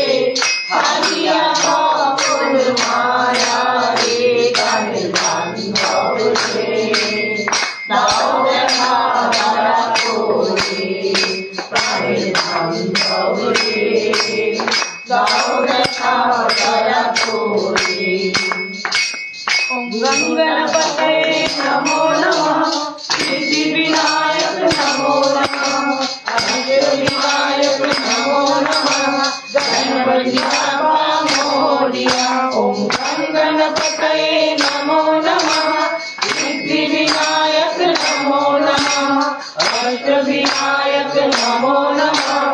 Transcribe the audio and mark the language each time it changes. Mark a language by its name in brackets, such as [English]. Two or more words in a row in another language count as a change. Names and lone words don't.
[Bangla] হারিয়া সকল মায়া রে প্রাণের বান্ধব রে। দাও দেখা দয়া করে প্রাণের বান্ধব রে। দাও দেখা দয়া করে। [Sanskrit] গঙ্গণপতে নমো নমঃ, সিদ্ধি বিনায়ক নমো নমঃ, অভয় বিনায়ক নমো নমঃ। [Marathi] गणपती बाप्पा मोरया। [Sanskrit] ওম গঙ্গণপতে নমো নমঃ, সিদ্ধি বিনায়ক নমো নমঃ, অভয় বিনায়ক নমো নমঃ।